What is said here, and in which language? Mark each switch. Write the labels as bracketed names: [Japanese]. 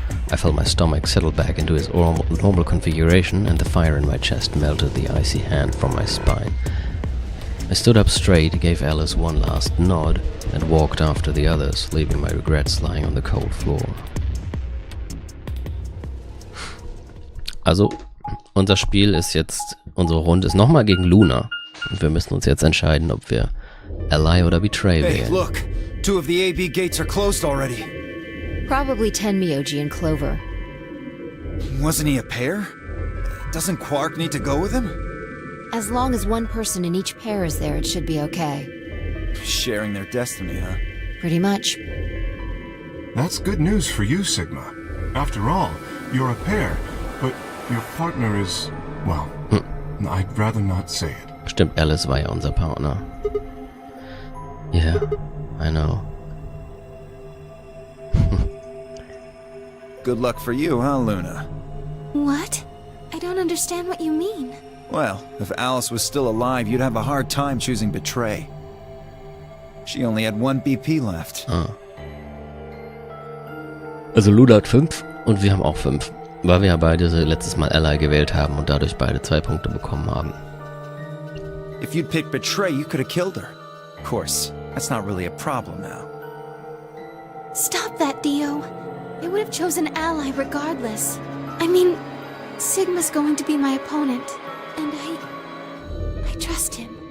[English] I felt my stomach settle back into its normal configuration, and the fire in my chest melted the icy hand from my spine. I stood up straight, gave Alice one last nod, and walked after the others, leaving my regrets lying on the cold floor. [German] Also, unser Spiel ist jetzt, unsere Runde ist nochmal gegen Luna. Und wir müssen uns jetzt entscheiden, ob wir Ally oder Betray [English] Hey, [German] wählen. [English] look! 2 of the AB gates are closed already. Probably 10 Myoji and Clover. Wasn't he a pair? Doesn't Quark need to go with him? As long as one person in each pair is there, it should be okay. Sharing their destiny, huh? Pretty much. That's good news for you, Sigma. After all, you're a pair, but your partner is, well, I'd rather not say it. [German] Stimmt, Alice war ja unser Partner. [English] Yeah, I know. Good luck for you, huh, Luna? What? I don't understand what you mean. Well, if Alice was still alive, you'd have a hard time choosing Betray. She only had 1 BP left. [German] Also Luna hat 5 und wir haben auch 5. Weil wir ja beide letztes Mal Ally gewählt haben und dadurch beide 2 Punkte bekommen haben. [English] If you'd picked Betray, you could have killed her. Of course, that's not really a problem now. Stop that, Dio. I would have chosen Ally regardless. I mean, Sigma's going to be my opponent, and I trust him.